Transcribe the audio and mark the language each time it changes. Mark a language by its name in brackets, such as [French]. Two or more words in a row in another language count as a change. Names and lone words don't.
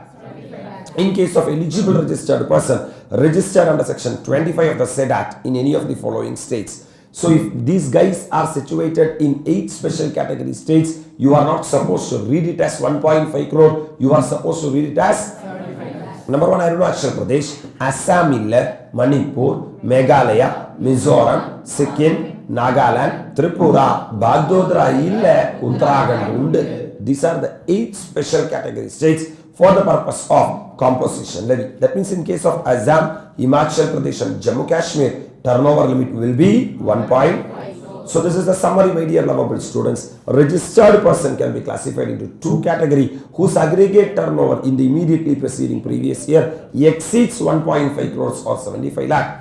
[English] In case of eligible registered person registered under section 25 of the said act in any of the following states. So if these guys are situated in 8 special category states, you are not supposed to read it as 1.5 crore. You are supposed to read it as number 1, Arunachal Pradesh, Assam, Manipur, Meghalaya, Mizoram, Sikkim, Nagaland, Tripura, Bagdodra, Uttarakhand. These are the 8 special category states for the purpose of composition levy. That means in case of Assam, Himachal Pradesh and Jammu Kashmir, turnover limit will be 1. So this is the summary, my dear lovable students. A registered person can be classified into 2 categories whose aggregate turnover in the immediately preceding previous year exceeds 1.5 crores or 75 lakh.